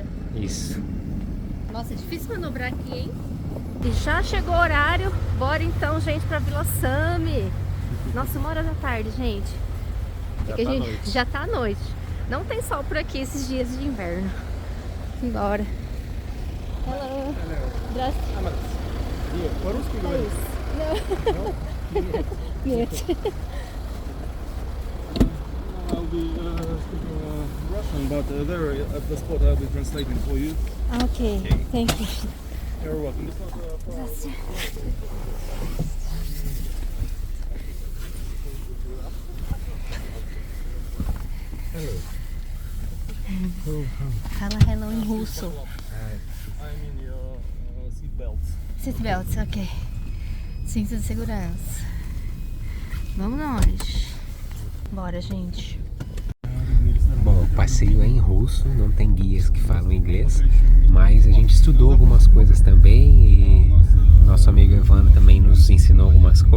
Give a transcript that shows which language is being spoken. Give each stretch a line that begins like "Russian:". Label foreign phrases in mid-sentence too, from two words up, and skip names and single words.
Portuguese: Isso. Nossa, é difícil manobrar aqui, hein? E já chegou o horário. Bora então, gente, pra Vila Sami. Nossa, 1h da tarde, gente. Já tá à noite. Não tem sol por aqui esses dias de inverno. Embora.
English: Hello.
Russian: Здравствуйте. По-русски говоришь? Нет.
English: I'll be speaking Russian, but there at the spot I'll be translating for you. Okay, thank you. You're welcome. This was for
Portuguese: Здравствуйте. Fala hello em russo.
English: I mean your seat belts. Seatbelts,
Portuguese: ok. Cinto de segurança. Vamos nós. Bora, gente. Bom, o passeio é em russo, não tem guias que falam inglês, mas a gente estudou algumas coisas também e nosso amigo Evandro também nos ensinou algumas coisas.